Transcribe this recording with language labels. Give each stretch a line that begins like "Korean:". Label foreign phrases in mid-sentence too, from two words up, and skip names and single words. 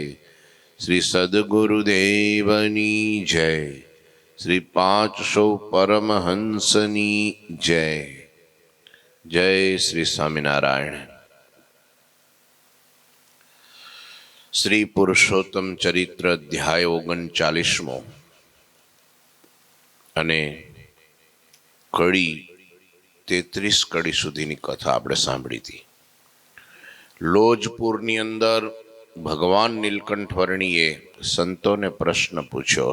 Gujarati: શ્રી સદ્ગુરુદેવની જય। શ્રી 500 પરમહંસની જય। જય શ્રી સ્વામીનારાયણ। શ્રી પુરુષોત્તમ ચરિત્ર અધ્યાય 39 અને કડી 33 કડી સુધીની કથા આપણે સાંભળી હતી. લોજપુરની અંદર ભગવાન નીલકંઠવર્ણીએ સંતોને પ્રશ્ન પૂછ્યો.